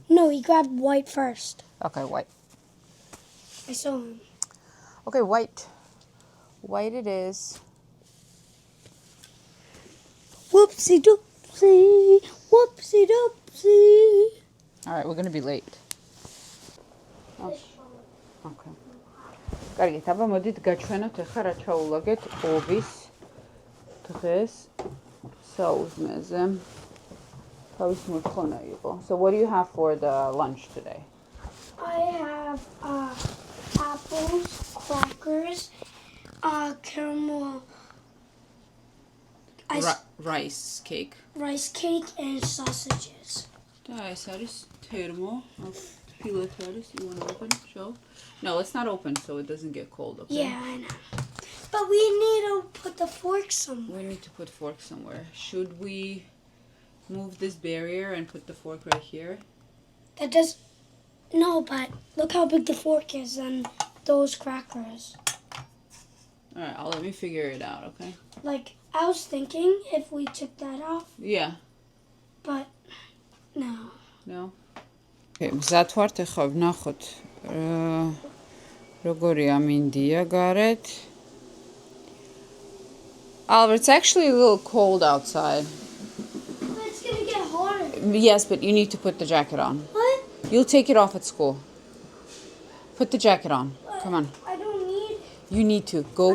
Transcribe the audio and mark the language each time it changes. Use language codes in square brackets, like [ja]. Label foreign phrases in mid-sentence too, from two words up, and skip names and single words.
[en] No, he grabbed white first. Okay, white. I saw him. Okay, white. White it is. Whoopsie doopsie, whoopsie doopsie. All right, we're going to be late. Oh. Okay. [ka] კარგი, აბა მოდით გაჩვენოთ ახლა რა ჩაულაგეთ ოვის დღეს საუზმეზე. თავის მოთხოვნა იყო. [en] So what do you have for the lunch today? I have apples, crackers, caramel rice cake. Rice cake and sausages. [ka] და ეს არის თერმო, ფილეთ არის, [en] you want to open, show? No, let's not open so it doesn't get cold, okay? Yeah, I know. But we need to put the fork somewhere. We need to put fork somewhere. Should we move this barrier and put the fork right here? That does... No, but look how big the fork is on those crackers. Alright, I'll let me figure it out, okay? Like, I was thinking if we took that off. Yeah. But, no. No? [ka] Okay, მზად ვართ ახლა ვნახოთ როგორი ამინდია გარეთ. [en] Oliver, it's actually a little cold outside. But it's gonna get hotter. Yes, but you need to put the jacket on. What? You'll take it off at school. Put the jacket on. Come on. I don't need... You need to. Go